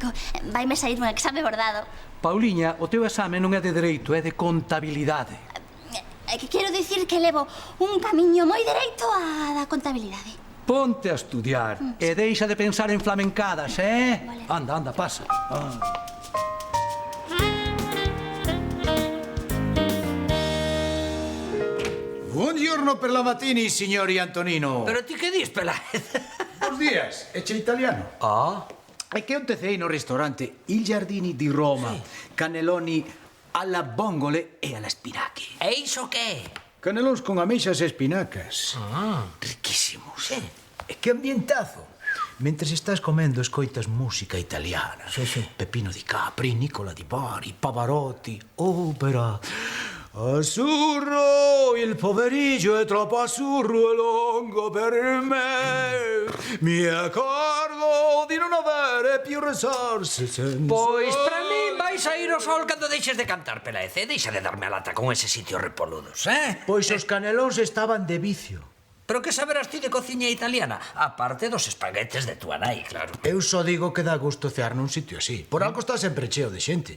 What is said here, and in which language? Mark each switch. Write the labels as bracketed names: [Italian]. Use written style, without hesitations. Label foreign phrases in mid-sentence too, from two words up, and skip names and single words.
[Galician] Vaime sair un exame bordado. Pauliña, o teu exame non é de dereito, é de contabilidade. Que quero dicir que levo un camiño moi dereito á da contabilidade. Ponte a estudiar e deixa de pensar en flamencadas, Vale. Anda, pasa. [Italian] Buongiorno per la matini, signori Antonino. [Galician] Pero ti que dis, Peláez? Bos días, eche italiano. E che ontecei no ristorante [Italian] Il Giardini di Roma, cannelloni alla vongole e alla spinachi. [Galician] E iso que? Canelóns con ameixas e espinacas. Riquísimos. E que ambientazo. Mentres estás comendo, escoitas música italiana. Peppino di Capri, Nicola di Bari, Pavarotti, opera. [Italian] Azzurro, il pomeriggio è troppo azzurro e lungo per me. Mi accorgo di non avere più risorse senza... [Galician] Pois para mí vais a ir ao sol cando deixes de cantar, Peláez. Deixa de darme a lata con ese sitios repoludos, Pois os canelóns estaban de vicio. Pero que saberás ti de cociña italiana? Aparte dos espaguetes de túa nai, claro. Eu só digo que dá gusto cear nun sitio así. Por algo está sempre cheo de xente.